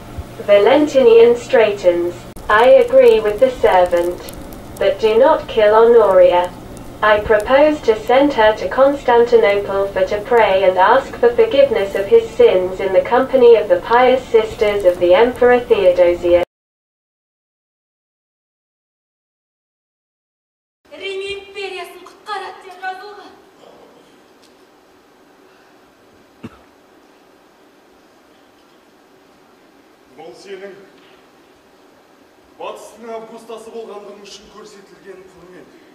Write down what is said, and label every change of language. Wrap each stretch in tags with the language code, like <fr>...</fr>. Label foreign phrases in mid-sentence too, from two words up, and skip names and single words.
<en>Valentinian straightens. I agree with the servant. But do not kill Honoria. I propose to send her to Constantinople to pray and ask for forgiveness of his sins in the company of the pious sisters of the Emperor Theodosius.</en> <kk>Бұл сенің батыстың Августасы болғандығың үшін көрсетілген құрмет.</kk>